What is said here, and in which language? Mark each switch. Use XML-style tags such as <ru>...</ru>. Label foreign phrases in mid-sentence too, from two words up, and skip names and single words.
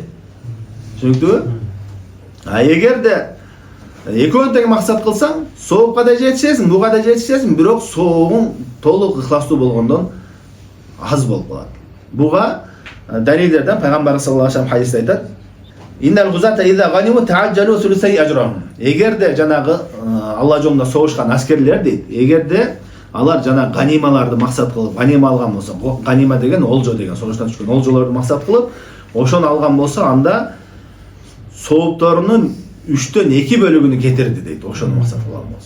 <ky>Түшүнүктүбү? Эгерде экөөнү тең максат кылсаң, соопка да жетишесиң, буга да жетишесиң, бирок сообуң толук ыхластуу болгондон аз болуп калат. Буга далилдерден пайгамбар</ky> <ar>صلى الله عليه وسلم</ar> <ky>хадисте айтат:</ky> <ar>"إن الغزاة إذا غنموا تعجلوا ثلثي أجرهم".</ar> <ky>Эгерде жанагы Алла жолунда согушкан аскерлер дейт, эгерде алар жана ганималарды максат кылып, ганима алган болсо, ганима деген олжо деген, согуштан түшкөн олжолорду максат кылып, ошону алган болсо, анда соопторунун 3төн 2 бөлүгүнү кетирди дейт, ошону максат кылган болсо.</ky>